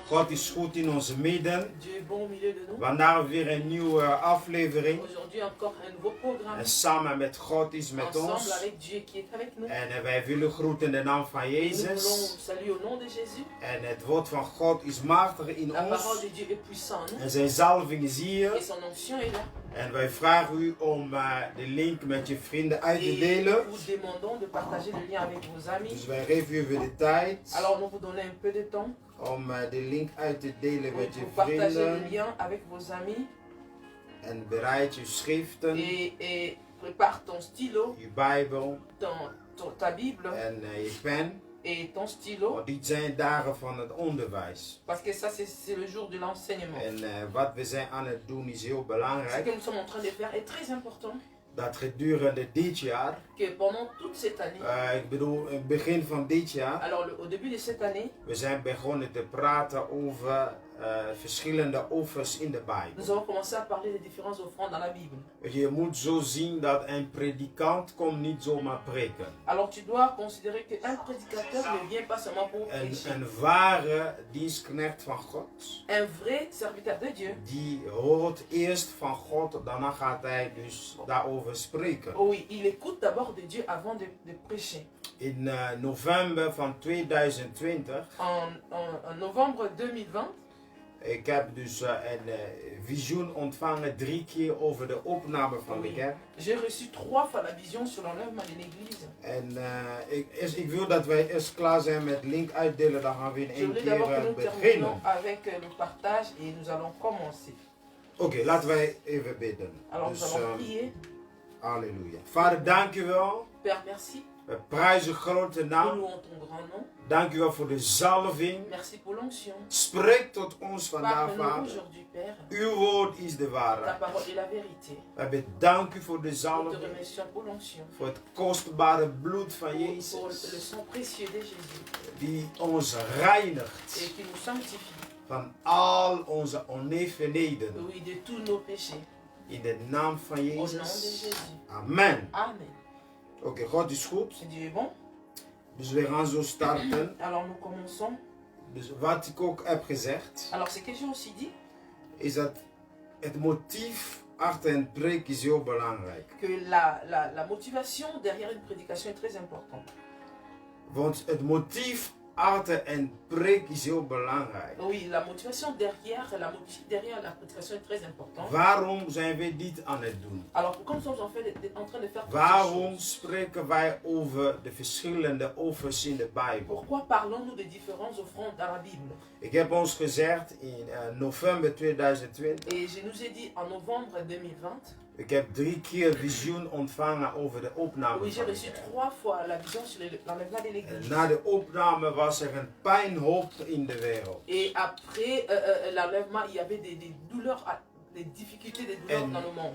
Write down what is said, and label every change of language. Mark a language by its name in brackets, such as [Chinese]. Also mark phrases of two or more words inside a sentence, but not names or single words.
[Dutch] God is goed in onze midden. [French] Dieu est bon au milieu de nous. [Dutch] Vandaag weer een nieuwe aflevering. [French] Aujourd'hui encore un nouveau programme. [Dutch] En samen met God is met [French] Ensemble [Dutch] ons. [French] avec Dieu qui est avec nous. [Dutch] En wij willen groeten in de naam van [French] Et nous [Dutch] Jezus. [French] voulons saluer au nom de Jésus. [Dutch] En het woord van God is machtig in [French] La parole [Dutch] ons. [French] de Dieu est puissante en nous. [Dutch] En zijn zalving is hier. [French] Et son onction est là. [Dutch] En wij vragen u om de link met je vrienden uit te [French] Et [Dutch] delen. [French] nous vous demandons de partager le lien avec vos amis. [Dutch] Dus wij geven u weer de tijd [French] Alors nous vous donnons un peu de temps [Dutch] om de link uit te delen met je [French] pour partager le [Dutch] vrienden. [French] lien avec vos amis. [Dutch] En bereid je schriften, [French] Et prépare ton stylo, [Dutch] je Bijbel [French] ta Bible [Dutch] en je pen. [French] et ton stylo. [Dutch] Want dit zijn dagen van het onderwijs. [French] Parce que ça c'est le jour de l'enseignement. [Dutch] En wat we zijn aan het doen is heel [French] Ce [Dutch] belangrijk. [French] que nous sommes en train de faire est très important. [Dutch] Dat gedurende dit jaar, [French] Que pendant toute cette année, [Dutch] ik bedoel in het begin van dit jaar, [French] alors au début de cette année, [Dutch] we zijn begonnen te praten over verschillende offers in de Bijbel. [French] nous avons commencé à parler des différentes offrandes dans la Bible. [Dutch] Je moet zo zien dat een predikant komt niet zomaar preken. [French] Alors tu dois considérer qu'un prédicateur ne vient pas seulement pour prêcher. [Dutch] Een ware dienstknecht van God, [French] Un vrai serviteur de Dieu, [Dutch] die hoort eerst van God, daarna gaat hij dus daarover spreken. [French] oh oui, il écoute d'abord de Dieu avant de prêcher. [Dutch] In november van 2020, [French] En novembre 2020, [Dutch] ik heb dus een visioen ontvangen 3 keer over de opname van de [French] oui, [Dutch] kerk. [French] j'ai reçu 3 fois la vision sur l'enlèvement de l'église. [Dutch] En ik wil dat wij eerst klaar zijn met link uitdelen, dan gaan we in [French] Je [Dutch] één [French] voulais d'abord que [Dutch] keer [French] nous [Dutch] beginnen. [French] terminions avec le partage et nous allons commencer. [Dutch] Oké, laten wij even bidden. [French] Alors nous [Dutch] Dus, [French] allons prier. [Dutch] halleluja. Vader, dank u wel. [French] Père, merci. [Dutch] We prijzen grote [French] Nous [Dutch] naam. [French] louons ton grand nom. [Dutch] Dank u wel voor de zalving. [French] Merci pour l'onction. [Dutch] Spreek tot ons vandaag, [French] Parle-nous [Dutch] Vader. [French] aujourd'hui, Père. [Dutch] Uw woord is de [French] Ta [Dutch] waarheid. [French] parole est la vérité. [Dutch] We bedanken u voor de [French] Nous te [Dutch] zalving. [French] remercions pour l'onction. [Dutch] Voor het kostbare bloed van [French] Pour le [Dutch] Jezus. [French] sang précieux de Jésus. [Dutch] Die ons reinigt [French] Et qui nous sanctifie. [Dutch] van al onze onevenheden. [French] Oui, de tous nos péchés. [Dutch] In de naam van [French] Au nom de [Dutch] Jezus. [French] Jésus. [Dutch] Amen. [French] Amen. [Dutch] Oké, God is goed. [French] Dieu est bon. [Dutch] Dus we gaan zo starten. [French] Alors nous commençons. [Dutch] Dus wat ik ook heb gezegd, [French] Alors ce que j'ai aussi dit, [Dutch] is dat het motief achter een preek is heel belangrijk. [French] que la motivation derrière une prédication est très importante. [Dutch] Want het motief achter een preek is heel belangrijk. [French] Oui, la motivation derrière la prédication est très importante. [Dutch] Waarom zijn we dit aan het doen? [French] Alors pourquoi nous sommes en train de faire toutes ces [Dutch] Waarom [French] choses? [Dutch] spreken wij over de verschillende offers in de Bijbel? [French] Pourquoi parlons-nous des différentes offrandes dans la Bible? [Dutch] Ik heb ons gezegd in november 2020. [French] Et je nous ai dit en novembre 2020, [Dutch] Ik heb 3 keer visioen ontvangen over de opname [French] oui, j'ai [Dutch] van de [French] reçu [Dutch] kerk. [French] 3 fois la vision sur l'enlèvement de [Dutch] En [French] l'église. [Dutch] na de opname was er een pijnhoop in de wereld. [French] Et après l'enlèvement, il y avait des douleurs, des difficultés, des douleurs dans le monde.